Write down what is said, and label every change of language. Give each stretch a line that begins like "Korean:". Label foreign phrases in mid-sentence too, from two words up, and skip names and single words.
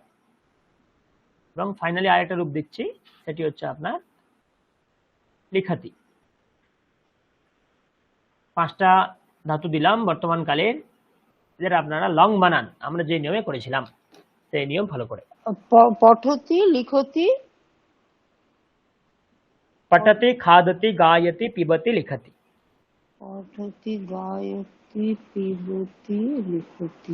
Bangla: এবং ফাইনালি আরেকটা রূপ দিচ্ছি, সেটি হচ্ছে আপনার লিখাতি। 5টা ধাতু দিলাম বর্তমান কালের, যেটা আপনারা লং বানান আমরা যে নিয়মে করেছিলাম সেই নিয়ম ফলো করে।
Sanskrit: पठति, लिखति, पठति खादति गायति पिबति लिखति। पठति, गायति, पिबति, लिखति।